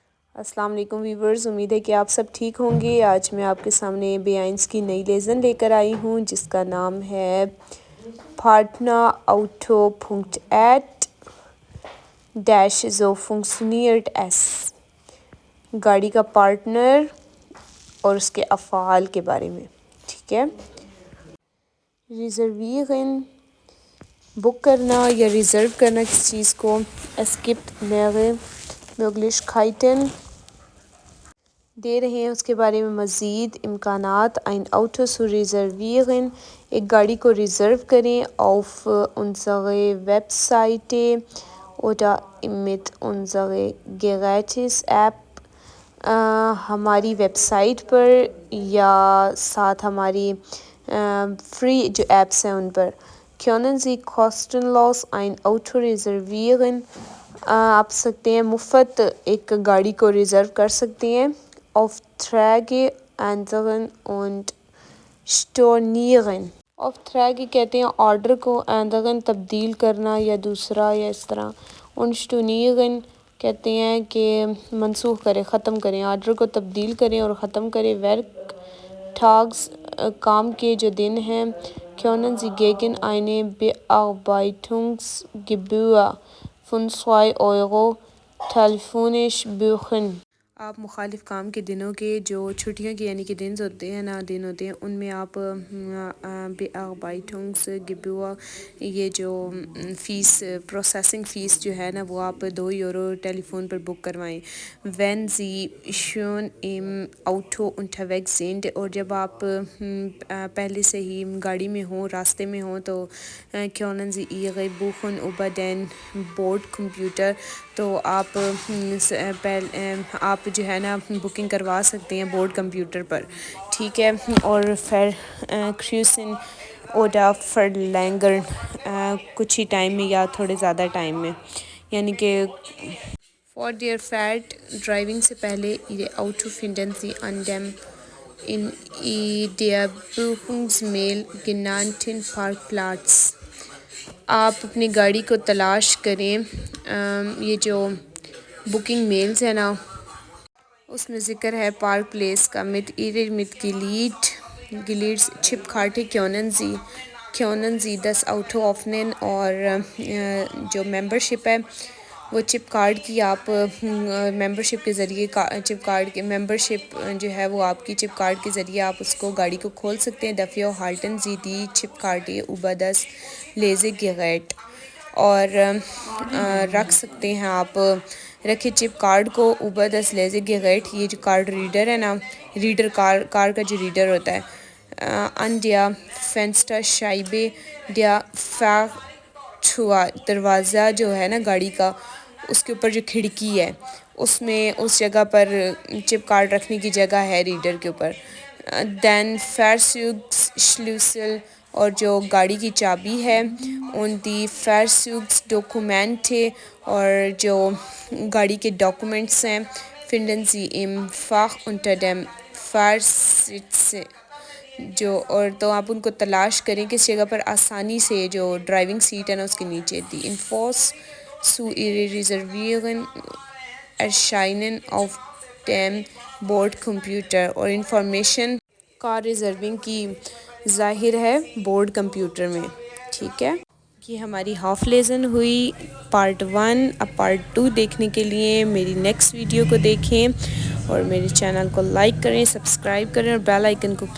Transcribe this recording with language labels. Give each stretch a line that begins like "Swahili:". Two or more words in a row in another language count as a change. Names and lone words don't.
Urdu: السلام علیکم ویورز، امید ہے کہ آپ سب ٹھیک ہوں گے۔ آج میں آپ کے سامنے بیائنس کی نئی لیسن لے کر آئی ہوں جس کا نام ہے patnerauto.at-
German: So funktioniert es۔
Urdu: گاڑی کا پارٹنر اور اس کے افعال کے بارے میں، ٹھیک ہے۔ ریزرویرن بک کرنا یا ریزرو کرنا کسی چیز کو۔
German: es gibt mehrere Möglichkeiten
Urdu: دے رہے ہیں اس کے بارے میں مزید امکانات۔
German: ein Auto zu reservieren،
Urdu: ایک گاڑی کو ریزرو کریں۔
German: auf unsere Webseite oder mit unsere Gratis-App،
Urdu: ہماری
English: web site
Urdu: پر یا ساتھ ہماری فری جو ایپس ہیں ان پر۔
German: können Sie kostenlos ein Auto reservieren،
Urdu: آپ سکتے ہیں مفت ایک گاڑی کو ریزرو کر سکتے ہیں۔
German: Aufträge ändern und stornieren،
Urdu: Aufträge کہتے ہیں آرڈر کو، ändern تبدیل کرنا یا دوسرا یا اس طرح،
German: und stornieren
Urdu: کہتے ہیں کہ منسوخ کریں، ختم کریں، آرڈر کو تبدیل کریں اور ختم کریں۔ Werktags کام کے جو دن ہیں۔
German: können Sie gegen eine Bearbeitungsgebühr von 2 Euro telefonisch buchen،
Urdu: آپ مخالف کام کے دنوں کے جو چھٹیوں کے یعنی کہ دن ہوتے ہیں ان میں آپ Bearbeitungsgebühr یہ جو فیس
English: processing fee
Urdu: جو ہے نا وہ آپ 2 یورو ٹیلی فون پر بک کروائیں۔
German: wenn Sie schon im Auto unterwegs sind،
Urdu: اور جب آپ پہلے سے ہی گاڑی میں ہوں، راستے میں ہوں تو
German: können Sie Ihre Buchung über den Bordcomputer،
Urdu: تو آپ جو ہے نا بکنگ کروا سکتے ہیں
English: board computer
Urdu: پر، ٹھیک ہے۔
German: اور Verkürzen oder verlängern،
Urdu: کچھ ہی ٹائم میں یا تھوڑے زیادہ ٹائم میں، یعنی کہ
German: for der Fahrt
Urdu: ڈرائیونگ سے پہلے
German: Ihre Auto finden Sie an dem in der Buchungsmail genannten Parkplatz،
Urdu: آپ اپنی گاڑی کو تلاش کریں، یہ جو
English: booking mails
Urdu: ہے نا اس میں ذکر ہے پارک پلیس کا۔
German: mit ihrer Mitgliedschipkarte können Sie das Auto öffnen،
Urdu: اور جو ممبرشپ ہے وہ
English: chip card
Urdu: کی آپ ممبرشپ کے ذریعے ممبرشپ جو ہے وہ آپ کی
English: chip card
Urdu: کے ذریعے آپ اس کو گاڑی کو کھول سکتے ہیں۔
German: dafür halten Sie die Chipkarte über das Lesegerät،
Urdu: اور رکھ سکتے ہیں آپ، رکھے
English: chip card
Urdu: کو
German: über das Lesegerät،
Urdu: یہ جو
English: card reader
Urdu: ہے نا، ریڈر کار کا جو ریڈر ہوتا ہے،
German: an der Fensterscheibe der Fahrzeuge،
Urdu: دروازہ جو ہے نا گاڑی کا اس کے اوپر جو کھڑکی ہے اس میں اس جگہ پر
English: chip card
Urdu: رکھنے کی جگہ ہے ریڈر کے اوپر۔
German: den Fahrzeugschlüssel،
Urdu: اور جو گاڑی کی چابی ہے۔
German: und die Fahrzeugdokumente،
Urdu: اور جو گاڑی کے ڈاکومنٹس ہیں۔
German: finden Sie im Fach unter dem Fahrsitz،
Urdu: جو اور تو آپ ان کو تلاش کریں کس جگہ پر، آسانی سے جو
English: driving seat
Urdu: ہے نا اس کے نیچے۔
German: die Infos zu Ihrer Reservierung erscheinen auf dem Bordcomputer،
Urdu: اور انفارمیشن کار ریزرونگ کی ظاہر ہے
English: board computer
Urdu: میں، ٹھیک ہے۔ یہ ہماری
English: half lesson
Urdu: ہوئی پارٹ 1۔ اب پارٹ 2 دیکھنے کے لیے میری
English: next video
Urdu: کو دیکھیں اور میرے چینل کو لائک کریں، سبسکرائب کریں اور
English: bell icon
Urdu: کو